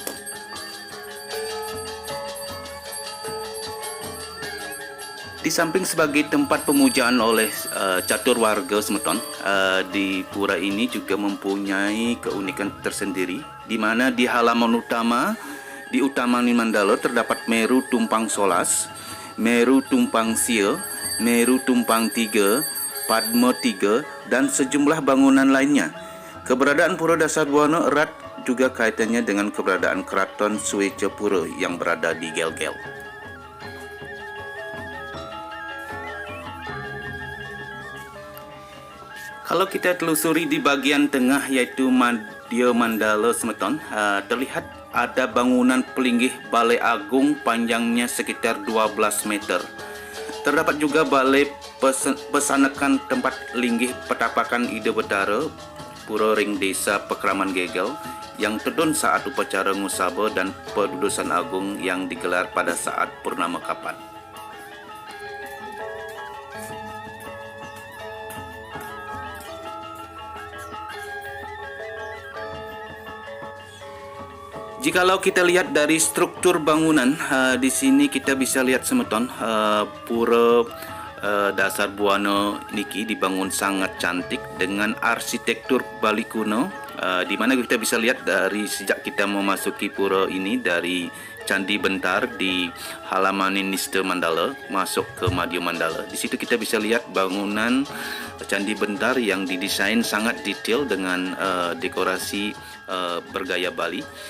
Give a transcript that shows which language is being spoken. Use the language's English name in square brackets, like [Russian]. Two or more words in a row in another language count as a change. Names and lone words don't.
[Indonesian] Di samping sebagai tempat pemujaan oleh catur warga semeton, di pura ini juga mempunyai keunikan tersendiri, di mana di halaman utama di Utamaning Mandala terdapat Meru Tumpang Solas, Meru Tumpang Sia, Meru Tumpang Tiga, Padma Tiga, dan sejumlah bangunan lainnya. Keberadaan Pura Dasar Buana erat juga kaitannya dengan keberadaan Keraton Swecapura yang berada di Gelgel. Kalau kita telusuri di bagian tengah, yaitu Madyo Mandala semeton, terlihat ada bangunan pelinggih Balai Agung panjangnya sekitar 12 meter. Terdapat juga balai pesanakan tempat linggih petapakan Ida Betara, Pura Ring Desa Pekraman Gegel, yang terdun saat upacara ngusaba dan pedudusan agung yang digelar pada saat purnama kapan. Jikalau kita lihat dari struktur bangunan, di sini kita bisa lihat semeton, pura dasar Buana niki dibangun sangat cantik dengan arsitektur Bali kuno, di mana kita bisa lihat dari sejak kita memasuki pura ini dari Candi Bentar di halaman Nista Mandala masuk ke Madya Mandala. Di situ kita bisa lihat bangunan Candi Bentar yang didesain sangat detail dengan dekorasi bergaya Bali.